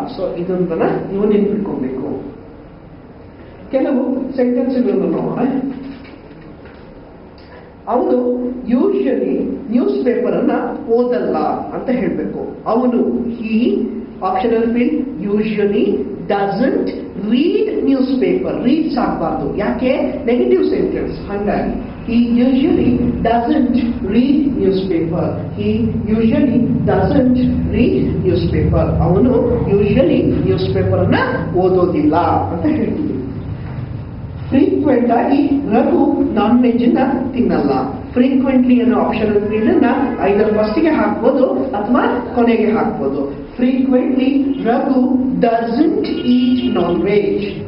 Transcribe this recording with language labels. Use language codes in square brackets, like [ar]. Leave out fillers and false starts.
[kn] So ಇದೊಂದನ್ನ ನೀವು ನೆನಪಿಟ್ಕೊಬೇಕು. ಕೆಲವು ಸೆಂಟೆನ್ಸ್ಗಳನ್ನು ನೋಡೋಣ. ಅವನು ಯೂಶಲಿ ನ್ಯೂಸ್ ಪೇಪರ್ ಅನ್ನ ಓದಲ್ಲ ಅಂತ ಹೇಳಬೇಕು. [en] ಅವನು he optional field usually doesn't read newspaper. [kn] Reeds ಆಗಬಾರ್ದು, ಯಾಕೆ? ನೆಗೆಟಿವ್ ಸೆಂಟೆನ್ಸ್, ಹಾಗಾಗಿ [en] he usually doesn't read newspaper. He usually doesn't read newspaper. [kn] ಅವನು ಯೂಶಲಿ ನ್ಯೂಸ್ ಪೇಪರ್ ಅನ್ನ ಓದೋದಿಲ್ಲ ಅಂತ ಹೇಳ್ತೀವಿ. ಫ್ರೀಕ್ವೆಂಟ್ ಆಗಿ ರಘು ನಾನ್ ವೆಜ್ ಅನ್ನ ತಿನ್ನಲ್ಲ. ಫ್ರೀಕ್ವೆಂಟ್ಲಿ ಅನ್ನೋ ಆಪ್ಷನಲ್ ಫೀಲ್ಡ್ ಅನ್ನ ಐದರ್ ಫಸ್ಟಿಗೆ ಹಾಕ್ಬೋದು ಅಥವಾ ಕೊನೆಗೆ ಹಾಕ್ಬೋದು. [en] Frequently Raghu doesn't eat non veg.